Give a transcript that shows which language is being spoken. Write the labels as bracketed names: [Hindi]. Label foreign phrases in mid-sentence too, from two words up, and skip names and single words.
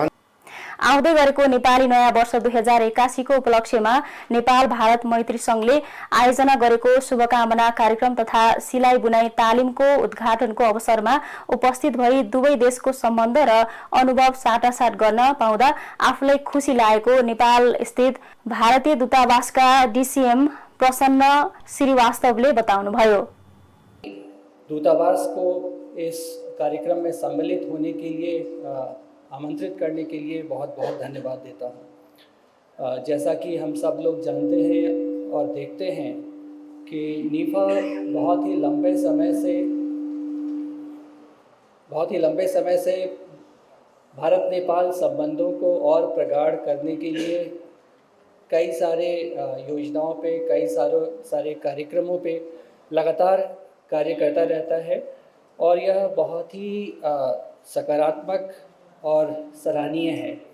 [Nepali] आउँदै गरेको नेपाली नयाँ वर्ष 2081 को उपलक्ष्यमा नेपाल भारत मैत्री सङ्घले आयोजना गरेको शुभकामना कार्यक्रम तथा सिलाइ बुनाई तालिमको उद्घाटनको अवसरमा उपस्थित भई दुवै देशको सम्बन्ध र अनुभव साटासाट गर्न पाउँदा आफूलाई खुसी लागेको नेपाल स्थित भारतीय दूतावासका DCM प्रसन्न श्रीवास्तवले बताउनुभयो। [Hindi] दूतावास को इस कार्यक्रम में सम्मिलित होने के लिए आमंत्रित करने के लिए बहुत बहुत धन्यवाद देता हूँ। जैसा कि हम सब लोग जानते हैं और देखते हैं कि नीफा बहुत ही लंबे समय से भारत नेपाल संबंधों को और प्रगाढ़ करने के लिए कई सारे योजनाओं पे, कई सारे कार्यक्रमों पे लगातार कार्य करता रहता है और यह बहुत ही सकारात्मक और सराहनीय है।